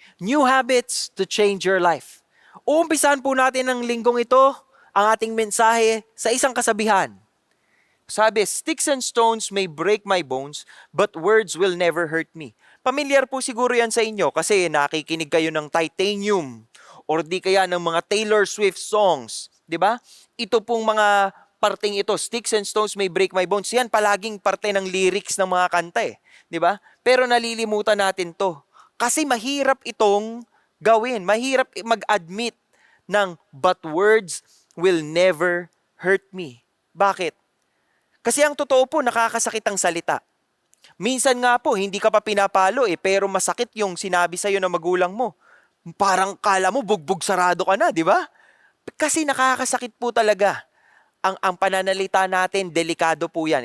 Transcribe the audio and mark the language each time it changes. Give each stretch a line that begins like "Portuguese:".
English: New habits to change your life.
Filipino: Uumpisahan po natin ng linggong ito, ang ating mensahe sa isang kasabihan.
English: Sabi, sticks and stones may break my bones, but words will never hurt me.
Filipino: Pamilyar po siguro yan sa inyo kasi nakikinig kayo ng Titanium or di kaya ng mga Taylor Swift songs. Di ba? Ito pong mga parting ito,
English: sticks and stones may break my bones.
Filipino: Yan palaging parte ng lyrics ng mga kanta eh. Di ba? Pero nalilimutan natin to. Kasi mahirap itong gawin. Mahirap mag-admit ng
English: but words will never hurt me.
Filipino: Bakit? Kasi ang totoo po, nakakasakit ang salita. Minsan nga po, hindi ka pa pinapalo pero masakit yung sinabi sa'yo ng magulang mo. Parang kala mo, bugbog sarado ka na, di ba? Kasi nakakasakit po talaga. Ang pananalita natin, delikado po yan.